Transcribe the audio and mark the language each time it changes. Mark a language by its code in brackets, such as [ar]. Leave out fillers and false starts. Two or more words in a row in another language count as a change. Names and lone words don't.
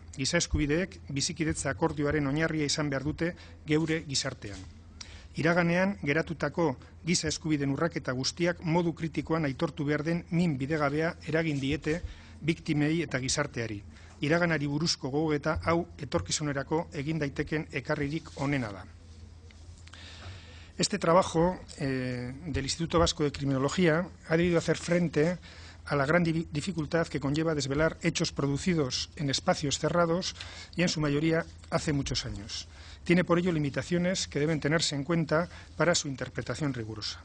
[eu] Giza eskubideek bizikidetza akordioaren oinarria izan behar dute geure gizartean. Iraganean geratutako giza eskubideen urraketa guztiak modu kritikoan aitortu behar den min bidegabea eragin diete biktimei eta gizarteari. Iraganari buruzko gogoeta hau etorkizunerako egin daiteken ekarririk onena da. [es] Este trabajo del Instituto Vasco de Criminología ha debido hacer frente a la gran dificultad que conlleva desvelar hechos producidos en espacios cerrados y en su mayoría hace muchos años. Tiene por ello limitaciones que deben tenerse en cuenta para su interpretación rigurosa.